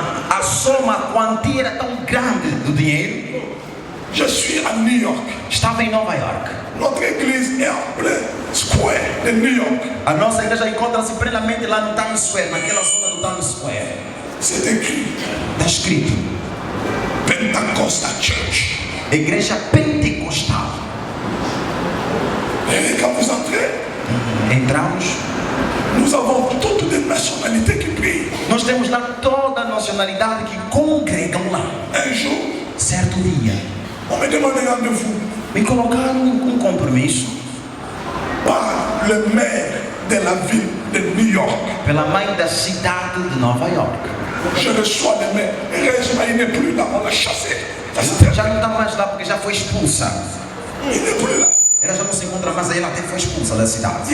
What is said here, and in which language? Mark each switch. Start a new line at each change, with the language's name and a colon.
Portuguese: A soma, a quantia era tão grande do dinheiro.
French: Je suis à New York.
Portuguese: Estava em Nova York.
French: Notre église est en plein square de New York.
Portuguese: A nossa igreja encontra-se plenamente lá no Times Square, naquela zona do Times Square.
French: C'est écrit.
Portuguese: Está escrito.
English: Pentecostal Church.
Portuguese: Igreja pentecostal.
French: Et quand vous entrez,
Portuguese: entramos.
French: Nous avons toutes les nationalités qui prient.
Portuguese: Nós temos lá toda a nacionalidade que congregam lá.
French: Un jour,
Portuguese: certo dia,
French: on me demande rendez-vous.
Portuguese: Me colocaram compromisso.
French: Par le maire de la ville de New York.
Portuguese: Pela mãe da cidade de Nova York.
French: Je reçois le maire. Il n'est plus là, on l'a chassé.
Portuguese: Já não está mais lá porque já foi expulsa.
French: Il n'est plus là.
Portuguese: Ela já não se encontra mais aí, ela até foi expulsa da cidade.